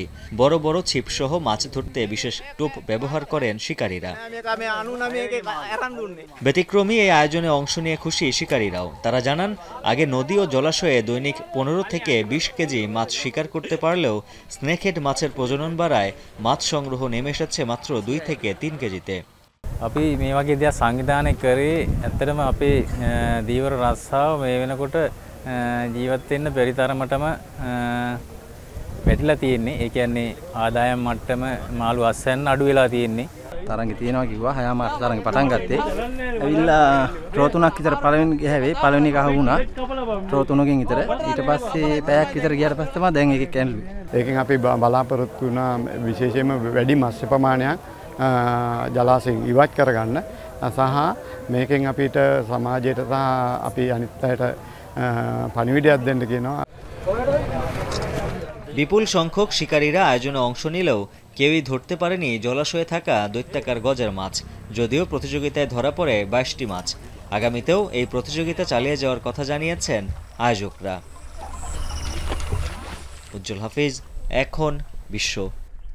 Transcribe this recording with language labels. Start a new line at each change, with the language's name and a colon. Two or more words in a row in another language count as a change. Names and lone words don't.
Bangla: বড় বড় ছিপসহ মাছ ধরতে বিশেষ টোপ ব্যবহার করেন শিকারীরা। ব্যতিক্রমী এই আয়োজনে অংশ নিয়ে খুশি শিকারীরাও। তারা জানান, আগে নদী ও জলাশয়ে দৈনিক 15 থেকে 20 কেজি মাছ শিকার করতে পারলেও স্নেকহেড মাছের প্রজনন বাড়ায় মাছ সংগ্রহ নেমে এসেছে মাত্র 2 থেকে 3 কেজিতে।
Sinhala: අපි මේ වගේ දෙයක් සංවිධානය කරේ ඇත්තටම අපේ දීවර රස්සාව මේ වෙනකොට ජීවත් වෙන්න බැරි තරමටම වැටිලා තියෙන්නේ. ඒ කියන්නේ ආදායම් මට්ටම මාළු අස්සන්න අඩු වෙලා තියෙන්නේ. තරංගෙ තියෙනවා කිව්වා 6 මාස තරංගෙ පටන් ගත්තේ. ඇවිල්ලා ට්‍රෝ 3ක් විතර පළවෙනි ගහවේ පළවෙනි ගහ වුණා. ට්‍රෝ 3කින් විතර. ඊට පස්සේ පැයක් විතර ගියාට පස්සේ තමයි දැන් එකෙක් කැන්ලුවේ. ඒකෙන් අපි බලාපොරොත්තු වුණා විශේෂයෙන්ම වැඩි මත්ස්‍ය ප්‍රමාණයක් ජලාශයෙන් ඉවත් කරගන්න සහ මේකෙන් අපිට සමාජයට සහ අපි අනිත් අයට පණිවිඩයක් දෙන්න කියනවා।
Bangla: বিপুল সংখ্যক শিকারীরা আয়োজনে অংশ নিলেও কেউই ধরতে পারেনি জলাশয়ে থাকা দৈত্যাকার গজার মাছ। যদিও প্রতিযোগিতায় ধরা পড়ে 22টি মাছ। আগামীতেও এই প্রতিযোগিতা চালিয়ে যাওয়ার কথা জানিয়েছেন আয়োজকরা। উজ্জ্বল হাফিজ, এখন বিশ্ব।